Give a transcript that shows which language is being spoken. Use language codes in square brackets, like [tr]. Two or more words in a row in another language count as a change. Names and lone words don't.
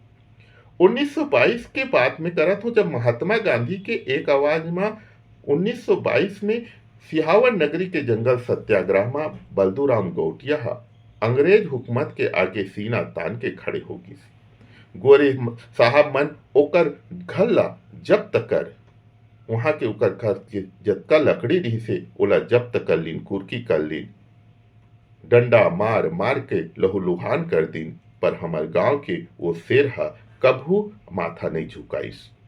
[hne] 1922 के बात में करत हूँ, जब महात्मा गांधी के एक आवाज में 1922 में सिहावर नगरी के जंगल सत्याग्रह में बलदूराम गौटिया अंग्रेज हुकूमत के आगे सीना तान के खड़े होगी। गोरे साहब मन ओकर घर ला जब्त कर, वहां के ओकर घर के जतका लकड़ी रही से ओला जब्त कर लीन, कुर्की कर लीन, डंडा मार मार के लहूलुहान कर दिन, पर हमार गांव के वो शेर हा कभू माथा नहीं झुकाइस।